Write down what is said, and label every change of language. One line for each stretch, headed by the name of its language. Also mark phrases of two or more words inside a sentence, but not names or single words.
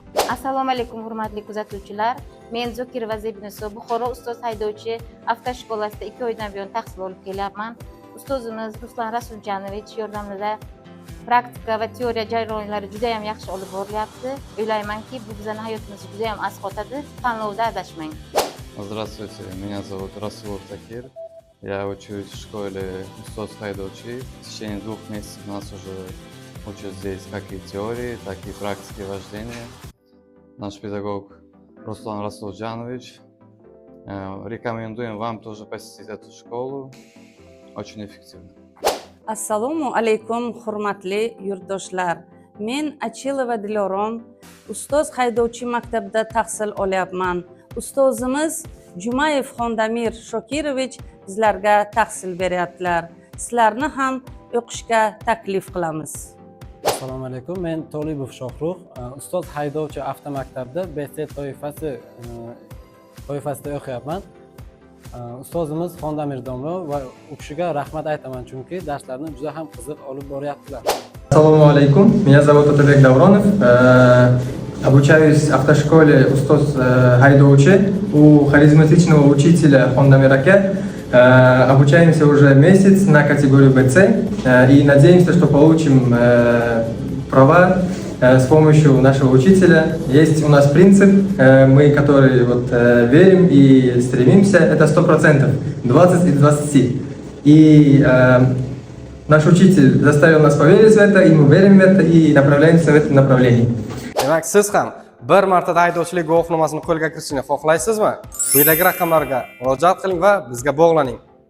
Uzbek: Assalomu alaykum hurmatli kuzatuvchilar. Men Zokirova Zebinso Buxoro ustoz haydovchi avtoshkolasida 2 oydan buyon tahsil olib kelyapman. Ustozimiz Ruslan Rasuljonovich yordamida praktika va teoriya jarayonlari juda ham yaxshi olib borilyapti. O'ylaymanki, bu bizning hayotimizni juda ham asqotadi. Tanlovda adashmang.
Russian: Здравствуйте, меня зовут Расулов Такир. Я учусь в школе устоз хайдовчи. В течение 2 месяцев нас уже учат здесь как и теории, так и практики вождения. Наш педагог Руслан Расулджанович. Рекомендуем вам тоже посетить эту школу. Очень эффективно.
Uzbek: Assalomu alaykum hurmatli yurtdoshlar. Men Achilova Dilorom ustoz haydovchi maktabida tahsil olyapman. Ustozimiz Jumayev Xondamir Shokirovich bizlarga tahsil beryaptilar. Sizlarni ham o'qishga taklif qilamiz. Assalomu alaykum. Men Tolibov Shohrux, ustoz haydovchi avtomaktabida BC toifasida o'qiyapman. Ustozimiz Xondamir domla va u kishiga rahmat aytaman, chunki darslarni juda ham qiziq olib boryaptilar.
Russian: Ассаламу алейкум, меня зовут Атабек Давронов, обучаюсь в автошколе устоз хайдовчи у харизматичного учителя Хондамираке. Обучаемся уже месяц на категорию БЦ и надеемся, что получим права с помощью нашего учителя. Есть у нас принцип, мы который верим и стремимся, это 100%, 20 из 20. И наш учитель заставил нас поверить в это, и мы верим в это, и направляемся в этом направлении.
Uzbek: Demak, siz ham bir martada haydovchilik guvohnomasini qo'lga kiritishni xohlaysizmi? Quyidagi raqamlarga murojaat qiling va bizga bog'laning.